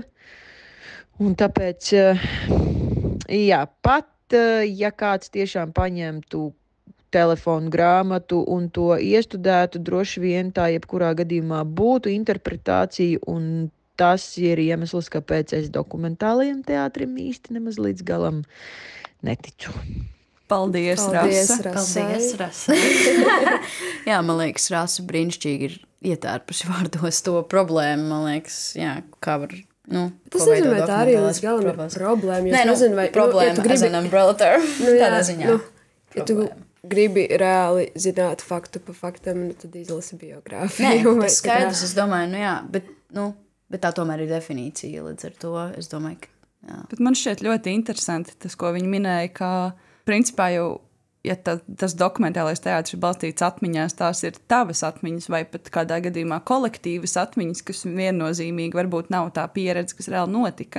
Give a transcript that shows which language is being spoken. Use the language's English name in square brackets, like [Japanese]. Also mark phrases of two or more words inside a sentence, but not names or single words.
[Latvian] Un tāpēc, jā, pat ja kāds tiešām paņemtu telefonu grāmatu un to iestudētu, droši vien tā jebkurā gadījumā būtu interpretācija, un tas ir iemesls, kāpēc es dokumentālajiem teātrim īsti nemaz līdz galam neticu. Paldies, Rasa. Jā, man liekas, Rasa brīnišķīgi ir ietērpusi vārdos to problēmu, man liekas, jā, kā var... Tas nozīmē, tā arī līdz galam ir problēma. Nē, nezinu, vai, problēma ja gribi, [English] as an umbrella term, [Latvian] tādā ziņā. Ja tu gribi reāli zināt faktu pa faktam, tad izlasi biogrāfiju. Nē, tas skaidrs, es domāju, jā, bet tā tomēr ir definīcija, līdz ar to es domāju, ka, jā. Bet man šķiet ļoti interesanti tas, ko viņi minēja, ka principā jau, ja tas dokumentālais teātris ir balstīts atmiņās, tās ir tavas atmiņas vai pat kādā gadījumā kolektīvas atmiņas, kas viennozīmīgi varbūt nav tā pieredze, kas reāli notika.